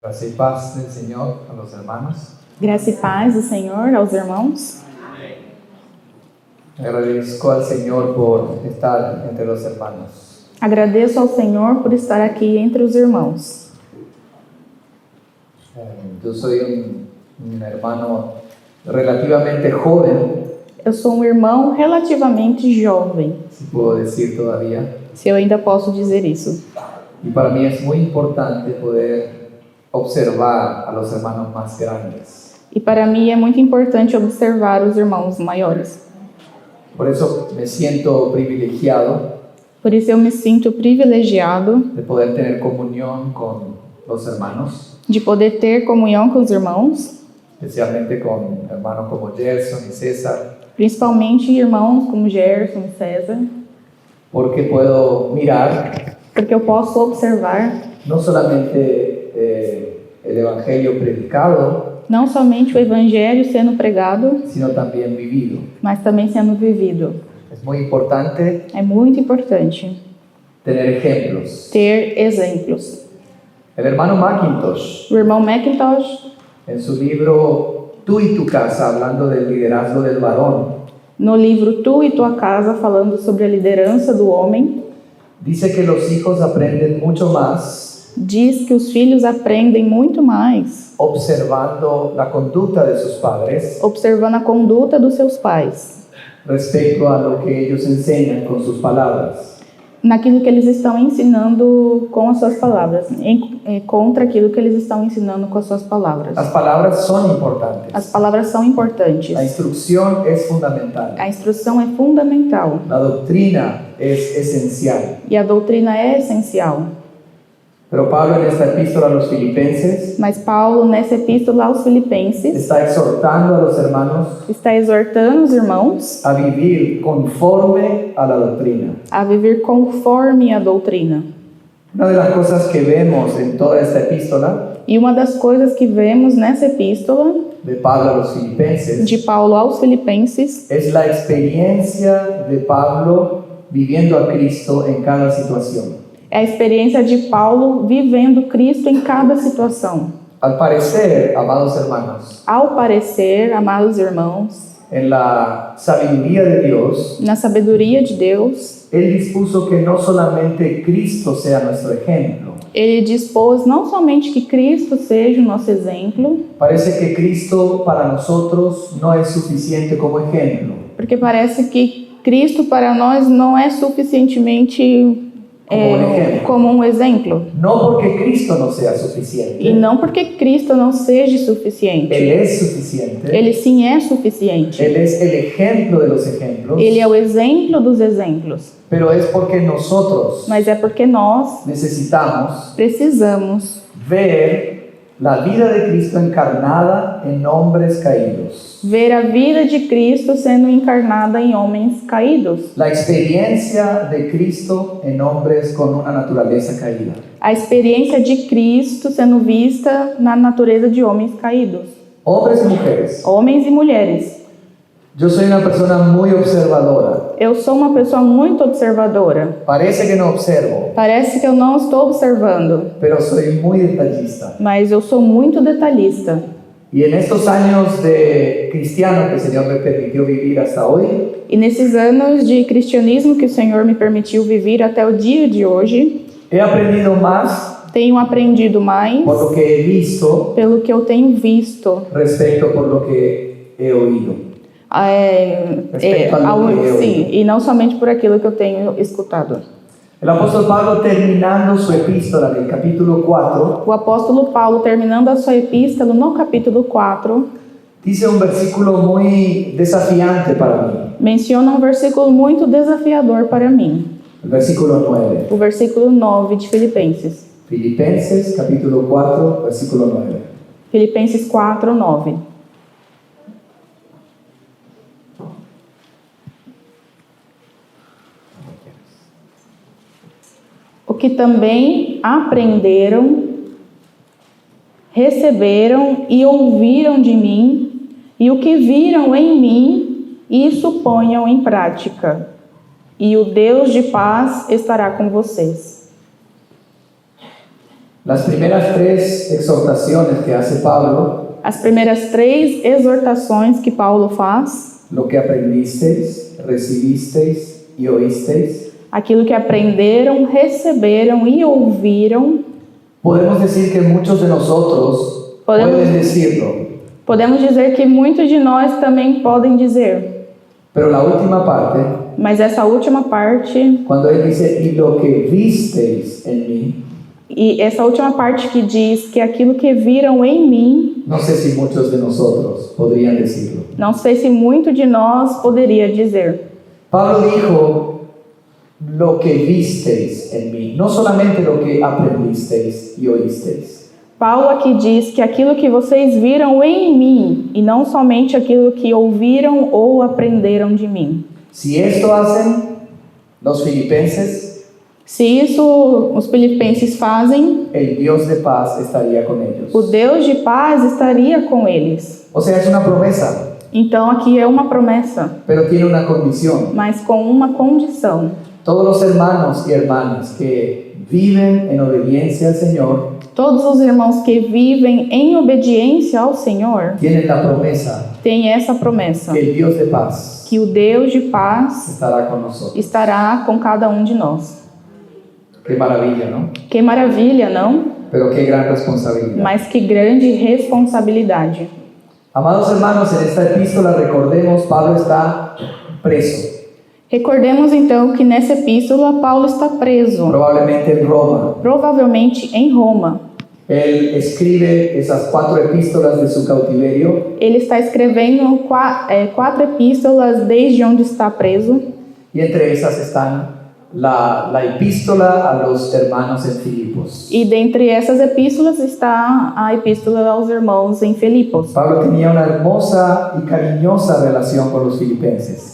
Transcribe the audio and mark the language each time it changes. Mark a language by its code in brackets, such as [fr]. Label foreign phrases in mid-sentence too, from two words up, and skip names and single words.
[es] Gracia y paz del Señor a los hermanos. [pt] Graça e paz do Senhor aos irmãos. [es] Agradezco al Señor por estar entre los hermanos. [pt] Agradeço ao Senhor por estar aqui entre os irmãos. [es] Yo soy un hermano relativamente joven, [pt] Eu sou um irmão relativamente jovem, [es] si puedo decir todavía, [pt] se eu ainda posso dizer isso. [es] y para mí es muy importante poder observar a los hermanos más grandes. [pt] E para mim é muito importante observar os irmãos maiores. [es] Por eso me siento privilegiado [pt] Por isso eu me sinto privilegiado [es] de poder tener comunión con los hermanos, [pt] de poder ter comunhão com os irmãos, [es] especialmente con hermanos como Gerson y César, [pt] principalmente irmãos como Gerson e César, [es] porque puedo mirar [pt] porque eu posso observar [es] no solamente el Evangelio predicado, [pt] não somente o evangelho sendo pregado, [es] sino también vivido. [pt] mas também sendo vivido. [es] Es muy importante [pt] É muito importante [es] tener ejemplos. [pt] ter exemplos. [es] El hermano Mackintosh, [pt] O irmão Mackintosh, [es] en su libro Tú y tu casa, hablando del liderazgo del varón, [pt] no livro Tu e Tua Casa, falando sobre a liderança do homem, [es] dice que los hijos aprenden mucho más [pt] diz que os filhos aprendem muito mais [es] observando la conducta de sus padres [pt] observando a conduta dos seus pais, [es] respecto a lo que ellos enseñan con sus palabras. [pt] naquilo que eles estão ensinando com as suas palavras, contra aquilo que eles estão ensinando com as suas palavras. [es] Las palabras son importantes. [pt] As palavras são importantes. [es] La instrucción es fundamental. [pt] A instrução é fundamental [es] La doctrina es esencial. [pt] e a doutrina é essencial. [es] Pero Pablo en esta epístola a los filipenses [pt] Mas Paulo, nessa epístola aos Filipenses, [es] está exhortando a los hermanos [pt] está exortando os irmãos [es] a vivir conforme a la doctrina. [pt] a viver conforme a doutrina. [es] Una de las cosas que vemos en toda esta epístola [pt] E uma das coisas que vemos nessa epístola [es] de Pablo a los filipenses [pt] de Paulo aos Filipenses [es] es la experiencia de Pablo viviendo a Cristo en cada situación. [pt] é a experiência de Paulo vivendo Cristo em cada situação. [es] Al parecer, amados hermanos, [pt] Ao parecer, amados irmãos, [es] en la sabiduría de Dios, [pt] na sabedoria de Deus, [es] Él dispuso que no solamente Cristo sea nuestro ejemplo. [pt] Ele dispôs não somente que Cristo seja o nosso exemplo, [es] Parece que Cristo para nosotros no es suficiente como ejemplo. [pt] porque parece que Cristo para nós não é suficientemente como um exemplo. [es] No porque Cristo no sea [pt] E [es] suficiente. [pt] não porque Cristo não seja suficiente. [es] Él es suficiente. [pt] Ele sim é suficiente. [es] Él es el ejemplo de los ejemplos. [pt] Ele é o exemplo dos exemplos. [es] Pero es porque nosotros [pt] Mas é porque nós [es] necesitamos [pt] precisamos [es] ver la vida de Cristo encarnada en hombres caídos. [pt] ver a vida de Cristo sendo encarnada em homens caídos. [es] La experiencia de Cristo en hombres con una naturaleza caída. [pt] A experiência de Cristo sendo vista na natureza de homens caídos. [es] Hombres y mujeres. [pt] Homens e mulheres. [es] Yo soy una persona muy observadora. [pt] Eu sou uma pessoa muito observadora. [es] Parece que no observo, [pt] Parece que eu não estou observando, [es] pero soy muy detallista. [pt] mas eu sou muito detalhista. [es] Y en estos años de cristiano que el Señor me permitió vivir hasta hoy, [pt] E nesses anos de cristianismo que o Senhor me permitiu viver até o dia de hoje, [es] he aprendido más [pt] tenho aprendido mais [es] por lo que he visto [pt] pelo que eu tenho visto. [es] respecto por lo que he oído. [pt] Sim, e não somente por aquilo que eu tenho escutado. [es] El apóstol Pablo, terminando su epístola en el capítulo 4, [pt] O apóstolo Paulo, terminando a sua epístola no capítulo 4, [es] dice un versículo muy desafiante para mí, [pt] menciona um versículo muito desafiador para mim. [es] el versículo 9. [pt] O versículo 9 de Filipenses. [es] Filipenses, capítulo 4, versículo 9. [pt] Filipenses 4, 9. O que também aprenderam, receberam e ouviram de mim, e o que viram em mim, isso ponham em prática. E o Deus de paz estará com vocês. [es] Las primeras 3 exhortaciones que hace Pablo, [pt] As primeiras 3 exortações que Paulo faz, [es] lo que aprendisteis, recibisteis y oísteis, [pt] aquilo que aprenderam, receberam e ouviram, [es] podemos decir que muchos de nosotros pueden decirlo, [pt] podemos dizer que muitos de nós também podem dizer, [es] pero la última parte, [pt] mas essa última parte, [es] cuando él dice, y lo que visteis en mí, [pt] e essa última parte que diz que aquilo que viram em mim, [es] no sé si muchos de nosotros podrían decirlo. [pt] não sei se muito de nós poderia dizer. [es] Pablo dijo, lo que visteis en mí, no solamente lo que aprendisteis y oísteis. [pt] Paulo aqui diz que aquilo que vocês viram em mim, e não somente aquilo que ouviram ou aprenderam de mim. [es] Si esto hacen los filipenses, [pt] Se isso os filipenses fazem, [es] el Dios de paz estaría con ellos. [pt] o Deus de paz estaria com eles. [es] O sea, es una promesa, [pt] Então aqui é uma promessa, [es] pero tiene una condición. [pt] mas com uma condição. [es] Todos los hermanos y hermanas que viven en obediencia al Señor [pt] Todos os irmãos que vivem em obediência ao Senhor [es] tienen la promesa [pt] têm essa promessa, [es] que el Dios de paz [pt] que o Deus de paz [es] estará con nosotros. [pt] estará com cada um de nós. [es] Qué maravilla, ¿no? [pt] Que maravilha, não? [es] Pero qué gran responsabilidad. [pt] Mas que grande responsabilidade. [es] Amados hermanos, en esta epístola recordemos, Pablo está preso, [pt] Recordemos então que nessa epístola Paulo está preso, [es] probablemente en Roma. [pt] provavelmente em Roma. [es] Él escribe esas 4 epístolas de su cautiverio [pt] Ele está escrevendo 4 epístolas desde onde está preso, [es] y entre esas están la epístola a los hermanos en Filipos. [pt] e dentre essas epístolas está a epístola aos irmãos em Filipos. [es] Pablo tenía una hermosa y cariñosa relación con los filipenses.